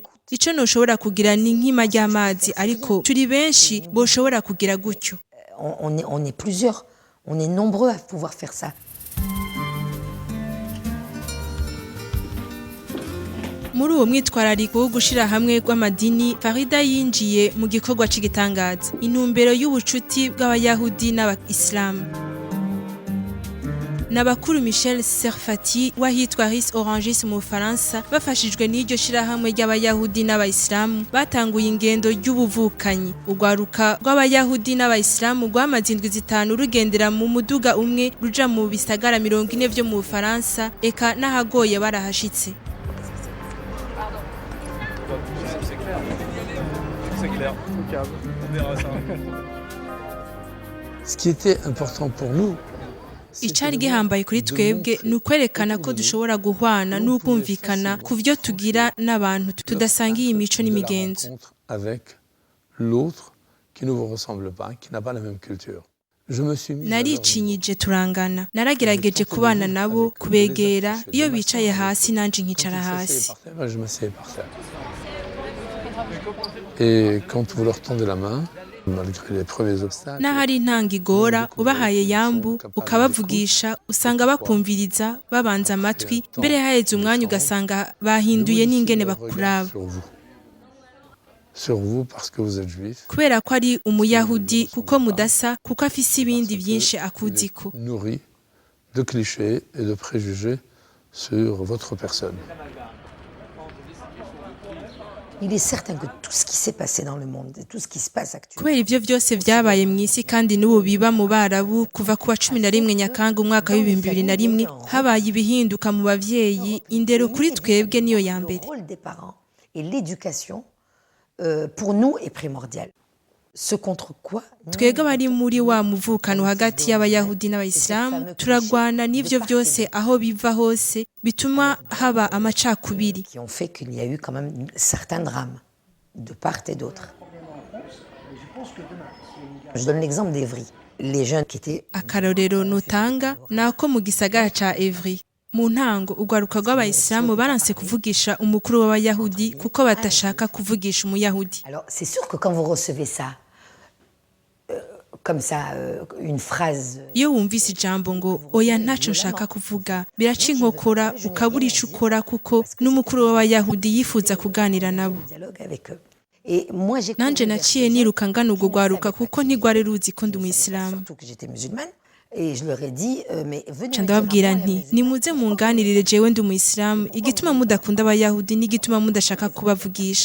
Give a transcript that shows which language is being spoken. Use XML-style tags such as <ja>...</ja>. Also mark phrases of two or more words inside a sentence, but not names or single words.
<rn>Ico noshobora kugira ni nkima ry'amazi ariko turi benshi boshobora kugira gutyo.</rn> <fr>On est plusieurs, on est nombreux à pouvoir faire ça.</fr> <rn>Muri uwo mwitwarariko wo gushira hamwe rw'amadini Farida yinjiye mu gikorwa c'igitangaza intumbero y'ubucuti bw'Abayahudi n'Abayisilamu. Nabakuru Michel Serfati wahitwa Ris Orangis mu Faransa bafashijwe n'iryo shirahamwe ry'Abayahudi n'Abayisilamu batanguye ingendo y'ubuvukanyi. Ugwaruka rw'Abayahudi n'Abayisilamu rwamaze indwi 5 rugendera mu muduga umwe ruja mu bisagara 40 vyo mu Faransa eka nahagoye barahashitse.</rn> <fr>C'est clair. On verra ça. Ce qui était important pour nous,</fr> <rn>Icari gihambaye kuri twebwe ni ukwerekana ko dushobora guhwana n'ukumvikana ku vyo tugira n'abantu tudasangiye imico n'imigenzo.</rn> <fr>Avec l'autre qui ne vous ressemble pas, qui n'a pas la même culture.</fr> <rn>Naricinyije turangana naragerageje kubana nabo kubegera iyo bicaye hasi nanje nkicara hasi.</rn> <fr>Et quand vous leur tendez la main, malgré les premiers obstacles,</fr> <rn>nahari intanga igora ubahaye yambu ukabavugisha usanga bakumviriza babanza amatwi mbere haheze umwanya ugasanga bahinduye n'ingene bakuraba.</rn> <fr>Sur vous parce que vous êtes juif.</fr> <rn>Kubera ko ari umuyahudi kuko mudasa kuko afise ibindi byinshi akuziko.</rn> <fr>Nourri de clichés et de préjugés sur votre personne. Il est certain que tout ce qui s'est passé dans le monde, tout ce qui se passe actuellement.</fr> <rn>Kubera ivyo byose vyabaye mw'isi kandi n'ubu biba mu Barabu kuva kuwa 11 Nyakanga umwaka wa 2001 habaye ibihinduka mu bavyeyi indero kuri twebwe niyo ya mbere.</rn> <fr>Le rôle des parents et l'éducation pour nous est primordial. Ce contre quoi</fr> <rn>twebwe bari muri wa muvukano hagati y'Abayahudi n'Abayisilamu turagwana n'ivyo byose aho biva hose bituma haba amacakubiri</rn> <fr>qui ont fait qu'il y a eu quand même certains drames de part et d'autre. Je donne l'exemple d'Evry. Les jeunes qui étaient</fr> <rn>akarorero notanga nako mu gisagara ca Evry. Mu ntango ugwaruka rw'Abayisilamu baranse kuvugisha umukuru w'Abayahudi kuko batashaka kuvugisha umuyahudi.</rn> <fr>Alors c'est sûr que quand vous recevez ça comme ça une phrase</fr> <rn>iyo wumvise ijambo ngo oya ntaco nshaka kuvuga biraca inkokora ukabura ico ukora kuko n'umukuru w'Abayahudi yifuza kuganira nabo. Nanje naciye niruka ngana ubwo gwaruka kuko ntigware ruzi ko ndi umuyisilamu. Ndababwira nti nimuze munganirire jewe ndi umuyisilamu igituma mudakunda Abayahudi n'igituma mudashaka kubavugisha.</rn>